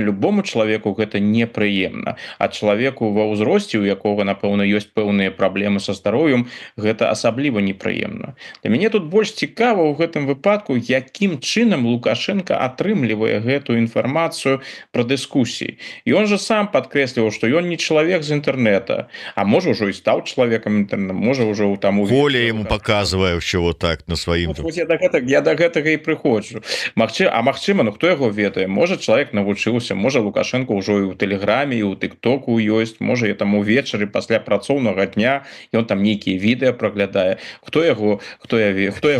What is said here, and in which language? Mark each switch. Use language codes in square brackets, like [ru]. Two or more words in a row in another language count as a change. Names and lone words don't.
[be] любому чалавеку гэта непрыемна а чалавеку ва ўзросце у якога напэўна ёсць пэўныя праблемы са здароўем гэта асабліва непрыемна для мяне тут больш цікава ў гэтым выпадку якім чынам Лукашенко атрымлівае гэтую інфармацыю пра дыскусіі і [ru] он же [be] сам падкрэсліваў што ён не чалавек з інтэрнэта а можа ўжо і стаў чалавекам інтэрнэта можа ўжо там Коля ему показывае ўсё [ru] вот так [be] на сваім я да гэтага і прыходжу магчыма ну хто яго ведае можа чалавек навучыўся можа Лукашенко ўжо і ў тэлеграме і ў тыктоку ёсць можа я там увечары пасля працоўнага дня ён там нейкія відэа праглядае хто яго ведае